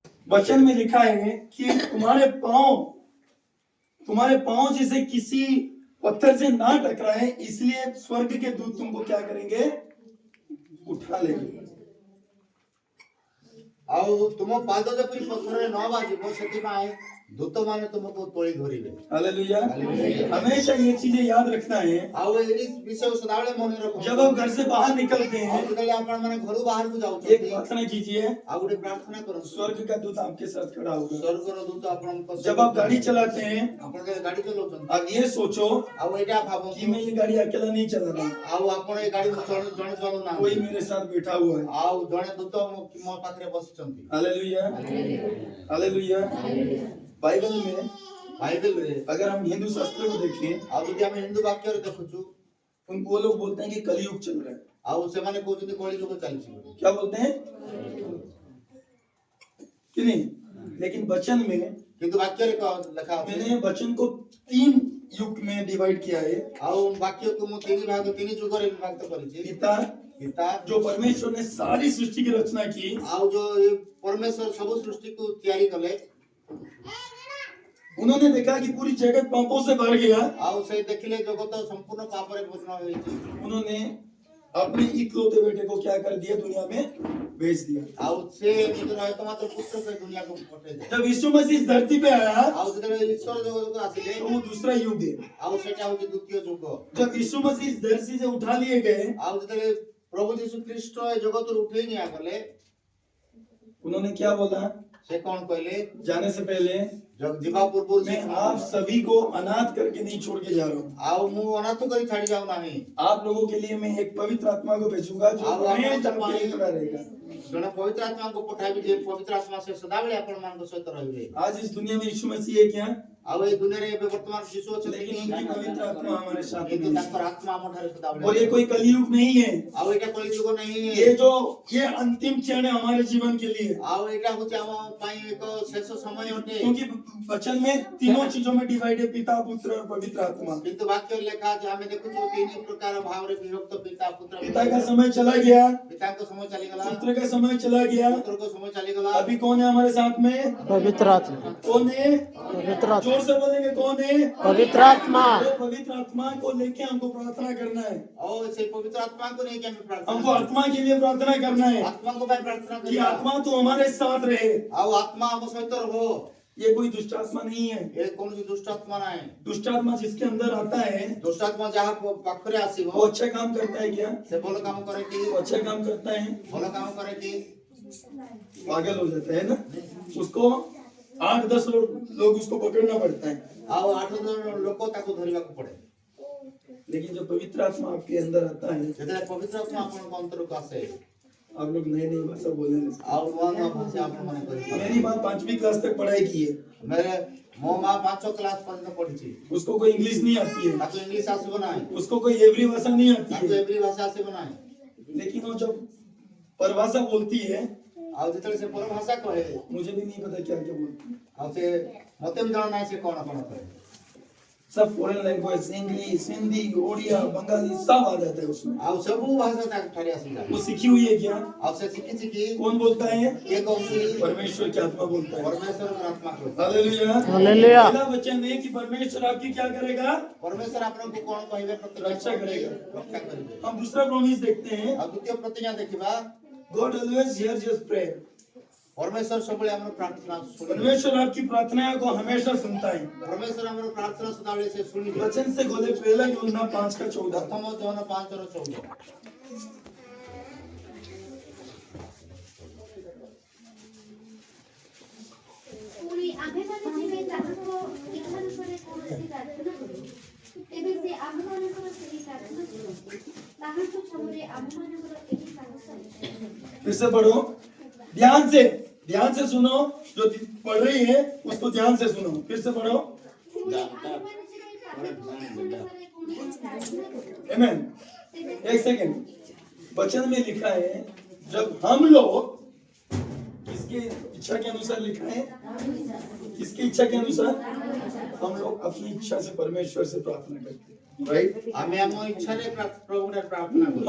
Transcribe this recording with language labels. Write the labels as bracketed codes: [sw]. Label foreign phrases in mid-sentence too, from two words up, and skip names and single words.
[hi] वचन में लिखा है कि तुम्हारे पांव जैसे किसी पत्थर से ना टकराए, इसलिए स्वर्ग के दूत तुमको क्या करेंगे, उठा लेंगे। [or] ଆଉ ତୁମ ପାଦ ଯେପରି ପଥରରେ ନ ବାଜିବ ସେଥିପାଇଁ ଦୂତ ମାନେ ତୁମକୁ ତୋଳି ଧରିବେ। [hi] हालेलुया। हमेशा ये चीजें याद रखना है। [or] ଆଉ ଏହି ବିଷୟ ସଦାବେଳେ ମନେ ରଖ। [hi] जब आप घर से बाहर निकलते हैं, [or] ଯେତେବେଳେ ଆପଣ ମାନେ ଘରୁ ବାହାରକୁ [hi] एक [or] ଯାଉଛନ୍ତି, [hi] प्रार्थना कीजिए, [or] ଆଉ ଗୋଟେ ପ୍ରାର୍ଥନା କରନ୍ତୁ। [hi] स्वर्ग का दूत आपके साथ खड़ा होगा। [or] ସ୍ୱର୍ଗର ଦୂତ ଆପଣଙ୍କ ସହିତ [hi] जब आप गाड़ी चलाते हैं, [or] ଆପଣ ଯେତେବେଳେ ଗାଡି ଚଲାଉଛନ୍ତି, [hi] अब ये सोचो [or] ଆଉ ଏଇଟା [hi] कि [or] ଭାବନ୍ତୁ, [hi] मैं ये गाड़ी अकेला नहीं चला रहा, [or] ଆଉ ଆପଣ ଏ ଗାଡି ଜଣେ ଚଲାଉନାହାନ୍ତି, [hi] कोई मेरे साथ बैठा हुआ है। [or] ଆଉ ଜଣେ ଦୂତ ମୋ ପାଖରେ ବସିଛନ୍ତି। [hi] हालेलुया, हालेलुया। बाइबल में [or] ବାଇବେଲରେ [hi] अगर हम हिंदू शास्त्र को देखें, [or] ଆଉ ଯଦି ଆମେ ହିନ୍ଦୁ ବାକ୍ୟରେ ଦେଖୁଛୁ, [hi] वो लोग बोलते हैं कि कलयुग चल रहा है। [or] ଆଉ ସେମାନେ କହୁଛନ୍ତି କଳି ଯୁଗ ଚାଲିଛି ବୋଲି। [hi] क्या बोलते हैं कि नहीं? लेकिन वचन में [or] କିନ୍ତୁ ବାକ୍ୟରେ ଲେଖା ଅଛି, [hi] मैंने वचन को 3 युग में डिवाइड किया है। [or] ଆଉ ବାକ୍ୟକୁ ମୁଁ ତିନି ଯୁଗରେ ବିଭକ୍ତ କରିଛି। [hi] पिता, [or] ପିତା, [hi] जो परमेश्वर ने सारी सृष्टि की रचना की, [or] ଆଉ ଯୋଉ परमेश्वर ସବୁ ସୃଷ୍ଟିକୁ ତିଆରି କଲେ, [hi] उन्होंने देखा कि पूरी जगत पापों से भर गया। [or] ଆଉ ସେ ଦେଖିଲେ ଜଗତ ସମ୍ପୂର୍ଣ୍ଣ ପାପରେ ପୂର୍ଣ୍ଣ ହୋଇଛି। [hi] उन्होंने अपने इकलौते बेटे को क्या कर दिया, दुनिया में भेज दिया। [or] ଆଉ ସେ ନିଜର ଏକମାତ୍ର ପୁତ୍ରକୁ ଏ ଦୁନିଆକୁ ପଠେଇଲେ। [hi] जब यीशु मसीह इस धरती पे आया, [or] ଆଉ ଯେତେବେଳେ ଈଶ୍ୱର ଜଗତକୁ ଆସିଲେ, [hi] तो वो दूसरा युग है। [or] ଆଉ ସେଇଟା ହଉଛି ଦ୍ୱିତୀୟ ଯୁଗ। [hi] जब यीशु मसीह इस धरती से उठा लिए गए, [or] ଆଉ ଯେତେବେଳେ ପ୍ରଭୁ ଯୀଶୁ ଖ୍ରୀଷ୍ଟ ଏ ଜଗତରୁ ଉଠେଇ ନିଆଗଲେ, [hi] उन्होंने क्या बोला, [or] ସେ କଣ କହିଲେ, [hi] जाने से पहले [or] ଯିବା ପୂର୍ବରୁ [hi] मैं आप सभी को अनाथ करके नहीं छोड़ के जा रहा हूँ। [or] ଆଉ ମୁଁ ଅନାଥ କରି ଛାଡି ଯାଉ ନାହିଁ। [hi] आप लोगों के लिए मैं एक पवित्र आत्मा को भेजूंगा जो हमेशा आपके लिए खड़ा रहेगा। [or] ଜଣେ ପବିତ୍ର ଆତ୍ମାକୁ ପଠାଇବି, ଯେ ପବିତ୍ର ଆତ୍ମା ସେ ସଦାବେଳେ ଆପଣମାନଙ୍କ ସହିତ ରହିବେ। [hi] आज इस दुनिया में यीशु मसीह है क्या, [or] ଆଉ ଏ ଦୁନିଆରେ ଏବେ ବର୍ତ୍ତମାନ ଯୀଶୁ ଅଛନ୍ତି, [hi] लेकिन उनकी पवित्र आत्मा हमारे साथ [or] କିନ୍ତୁ [hi] में है। [or] ତାଙ୍କର ଆତ୍ମା ଆମ ଠାରେ ସଦାବେଳେ [hi] और ये [or] ଅଛି। [hi] कोई कलयुग नहीं है, [or] ଆଉ ଏଇଟା କଳିଯୁଗ ନାହିଁ। [hi] ये अंतिम क्षण है हमारे जीवन के लिए। [or] ଆଉ ଏଇଟା ହଉଛି ଆମ ପାଇଁ ଏକ ଶେଷ ସମୟ ଅଟେ। [hi] क्योंकि वचन में तीनों चीजों में डिवाइड है, पिता, पुत्र और पवित्र आत्मा। [or] କିନ୍ତୁ ବାକ୍ୟରେ ଲେଖା ଅଛି, ଆମେ ଦେଖୁଛୁ ତିନି ପ୍ରକାର ଭାବରେ ବିଭକ୍ତ ପିତା, ପୁତ୍ର, [hi] पिता का समय चला गया, [or] ପିତାଙ୍କ ସମୟ ଚାଲିଗଲା, [hi] पुत्र का समय चला गया, [or] ପୁତ୍ରଙ୍କ ସମୟ ଚାଲିଗଲା। [hi] अभी कौन है हमारे साथ में, पवित्र आत्मा, कौन है, पवित्र आत्मा, जोर से बोलेंगे कौन है, पवित्र आत्मा। वो पवित्र आत्मा को लेके हमको प्रार्थना करना है। [or] ଆଉ ସେ ପବିତ୍ର ଆତ୍ମାଙ୍କୁ ନେଇକି ଆମେ ପ୍ରାର୍ଥନା [hi] हमको आत्मा के लिए प्रार्थना करना है [or] ଆତ୍ମାଙ୍କ ପାଇଁ ପ୍ରାର୍ଥନା [hi] कि [or] କରିବା। [hi] आत्मा तो हमारे साथ रहे। [or] ଆଉ ଆତ୍ମା ଆମ ସହିତ ରହୁ। [hi] ये कोई दुष्ट आत्मा नहीं है। [or] ଏ କୌଣସି ଦୁଷ୍ଟ ଆତ୍ମା ନାହିଁ। [hi] दुष्ट आत्मा जिसके अंदर आता है, [or] ଦୁଷ୍ଟ ଆତ୍ମା ଯାହା ପାଖରେ ଆସିବ, [hi] वो अच्छा काम करता है क्या, [or] ସେ ଭଲ କାମ କରେ କି, [hi] वो अच्छा काम करता है, ଭଲ କାମ କରେ କି, पागल हो जाता है ना। उसको 8-10 लोग उसको पकड़ना पड़ता है। [or] ଆଉ 8 ଲୋକ ତାକୁ ଧରିବାକୁ ପଡେ। [hi] लेकिन जब पवित्र आत्मा आपके अंदर आता है, [or] ଯେତେବେଳେ ପବିତ୍ର ଆତ୍ମା ଆପଣଙ୍କ ଅନ୍ତରକୁ ଆସେ, [hi] आप लोग नई नई भाषा बोले। [or] ଆଉ ନୂଆ ନୂଆ ଭାଷା ଆପଣମାନେ କହିବେ। [hi] मेरी माँ 5वीं क्लास तक पढ़ाई की है, [or] ମୋ ମା 5 କ୍ଲାସ ପର୍ଯ୍ୟନ୍ତ ପଢିଛି। [hi] उसको कोई इंग्लिश नहीं आती है, [or] ତାକୁ ଇଂଲିଶ ଆସିବ ନାହିଁ, [hi] उसको कोई एवरी भाषा नहीं आती [or] ତାକୁ [hi] है, [or] ଏଭ୍ରି ଭାଷା ଆସିବ ନାହିଁ। [hi] लेकिन वो जब परभाषा बोलती है, [or] ଆଉ ଯେତେବେଳେ ସେ ପରଭାଷା କହେ, [hi] मुझे भी नहीं पता क्या क्या बोलती है। [or] ଆଉ ସେ ମତେ ବି ଜଣା ନାହିଁ ସେ କଣ କଣ କହେ। [hi] सब [en] foreign language, [hi] इंग्लिश, हिंदी, ओडिया, बंगाली सब आ जाता है उसमें। [or] ଆଉ ସବୁ ଭାଷା ତାକୁ ଠାରେ ଆସିଯାଏ। [hi] वो सीखी हुई है क्या, [or] ଆଉ ସେ ଶିଖିଛି କି, [hi] कौन बोलता है, [or] କିଏ କହୁଛି, [hi] परमेश्वर की आत्मा बोलता है। [or] ପରମେଶ୍ୱରଙ୍କ ଆତ୍ମା କହୁଛି। [hi] हालेलुया। हालेलुया। पहला वचन है कि परमेश्वर आपकी क्या करेगा, [or] ପରମେଶ୍ୱର ଆପଣଙ୍କୁ କଣ କହିବେ, [hi] रक्षा करेगा। [or] ରକ୍ଷା କରିବେ। [hi] हम दूसरा प्रॉमिस देखते हैं, [or] ଆଉ ଦ୍ୱିତୀୟ ପ୍ରତିଜ୍ଞା ଦେଖିବା, [en] God always hears your prayer. [or] ପରମେଶ୍ୱର ସବୁବେଳେ ଆମର ପ୍ରାର୍ଥନା ଶୁଣିବେ। [hi] परमेश्वर आपकी प्रार्थना को हमेशा सुनता है। [or] ପରମେଶ୍ୱର ଆମର ପ୍ରାର୍ଥନା ସଦାବେଳେ ସେ ଶୁଣିବେ। [hi] वचन से खोले पहला यूहन्ना 5:14। [or] ପ୍ରଥମ ଜୋହନ 5:14। ପୁଣି ଆମ୍ଭେମାନେ ଯେବେ ତାହାଙ୍କ ଇଚ୍ଛାନୁସାରେ କୌଣସି ପ୍ରାର୍ଥନା କରୁ, ତେବେ ସେ ଆମ୍ଭମାନଙ୍କର ସେହି ପ୍ରାର୍ଥନା ଶୁଣନ୍ତି। ତାହାଙ୍କ ଛାମୁରେ ଆମ୍ଭମାନଙ୍କର ଏହି ସାହସ ଅଛି। [hi] फिर से पढ़ो, ध्यान से सुनो, जो पढ़ रही है उसको ध्यान से सुनो। फिर से पढ़ो, [or] ପୁଣି ଆମ୍ଭେମାନେ ଯେବେ ତାହାଙ୍କ ଇଚ୍ଛାନୁସାରେ କୌଣସି ପ୍ରାର୍ଥନା କରୁ, [hi] आमेन। एक सेकंड, वचन में लिखा है जब हम लोग किसकी इच्छा के अनुसार लिखा है, किसकी इच्छा के अनुसार, हम लोग अपनी इच्छा से परमेश्वर से प्रार्थना करते हैं। राइट। [or] ଆମେ ଆମ ଇଚ୍ଛା ରେ ପ୍ରଭୁ ନେ ପ୍ରାର୍ଥନା କରୁ